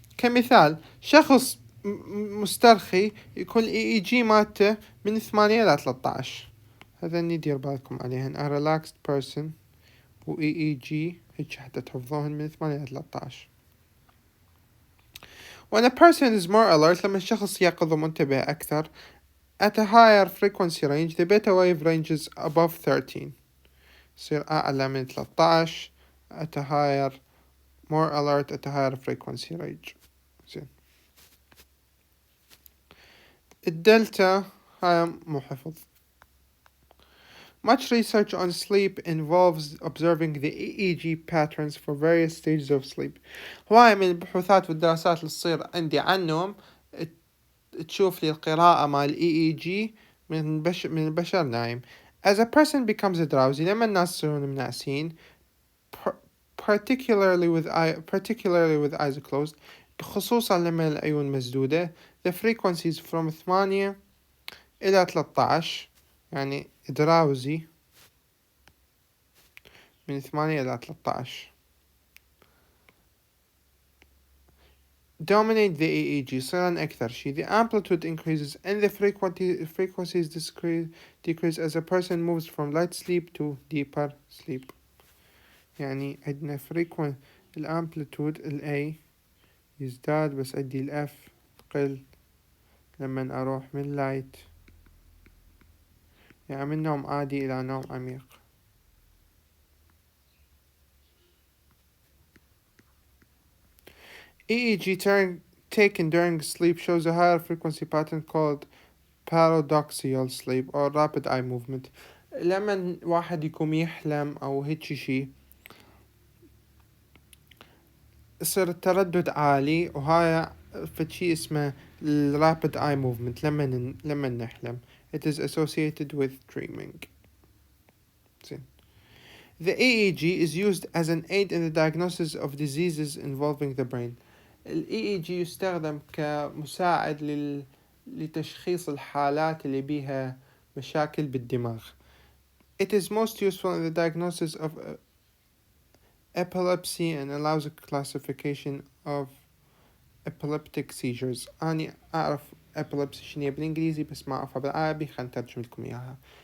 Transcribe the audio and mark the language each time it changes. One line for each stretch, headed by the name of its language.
Arabic: كمثال شخص مسترخي يكون ال EEG مالته من 8 إلى 13. هذا ندير بالكم عليهن.
English: A relaxed person
Arabic: و EEG هيك حتى تحفظوهن من 8 إلى 13.
English: When a person is more alert
Arabic: لما الشخص يقظ ومنتبه أكثر
English: at a higher frequency range the beta wave ranges above 13
Arabic: يصير أعلى من 13
English: at a higher more alert at a higher frequency range.
Arabic: زين الدلتا هاي مو حفظ.
English: Much research on sleep involves observing the EEG patterns for various stages of sleep.
Arabic: هواية من البحوثات والدراسات اللي تصير عندي عن النوم تشوف لي القراءة مال EEG من البشر نايم.
English: As a person becomes drowsy
Arabic: لما الناس يصيرون منعسين
English: particularly with eyes closed
Arabic: خصوصا لما العيون مسدودة
English: the frequencies from 8 إلى 13 يعني drowsy من 8 إلى 13 dominate the EEG
Arabic: صيران أكثر شي.
English: The amplitude increases and the frequencies decrease as a person moves from light sleep to deeper sleep.
Arabic: يعني عندنا الامبليتود ال A يزداد بس عندي ال F قل لما أروح من light يعني من نوم عادي إلى نوم عميق.
English: EEG taken during sleep shows a higher frequency pattern called paradoxical sleep or rapid eye movement.
Arabic: لما واحد يكون يحلم أو هيك شي يصير التردد عالي وهاي فشي اسمه rapid eye movement لما نحلم.
English: It is associated with dreaming. The EEG is used as an aid in the diagnosis of diseases involving the brain.
Arabic: ال EEG يستخدم كمساعد لتشخيص الحالات اللي بيها مشاكل بالدماغ.
English: It is most useful in the diagnosis of epilepsy and allows a classification of epileptic seizures.
Arabic: أنا أعرف epilepsy شنو بالإنجليزي بس ما أعرفها بالعربي خلنا نترجم لكم إياها.